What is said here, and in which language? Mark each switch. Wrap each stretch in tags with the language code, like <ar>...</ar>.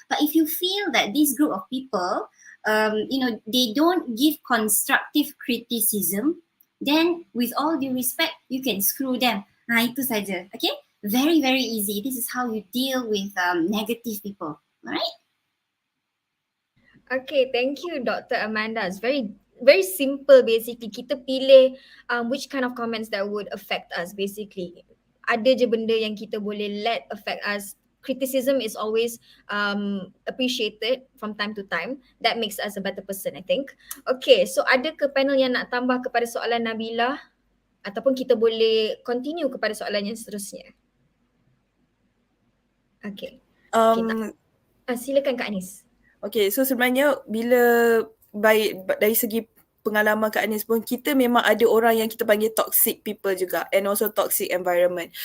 <en>But if you feel that this group of people, they don't give constructive criticism, then with all due respect, you can screw them.</en> <ms>Itu saja.</ms> <en>Okay? Very, very easy. This is how you deal with negative people. Alright? Okay, thank you Dr. Amanda. It's very very simple basically.</en> <ms>Kita pilih</ms> <en>which kind of comments that would affect us basically.</en> <ms>Ada je benda yang kita boleh</ms> <en>let affect us. Criticism is always appreciated from time to time. That makes us a better person, I think.</en> <ms>Okay, so ada ke panel yang nak tambah kepada soalan Nabila? Ataupun kita boleh continue kepada soalan yang seterusnya? Okay. Silakan Kak Anis. Okay, so sebenarnya bila baik dari segi pengalaman Kak Anis pun, kita memang ada orang yang kita panggil toxic people juga</ms> <en>and also toxic environment.</en>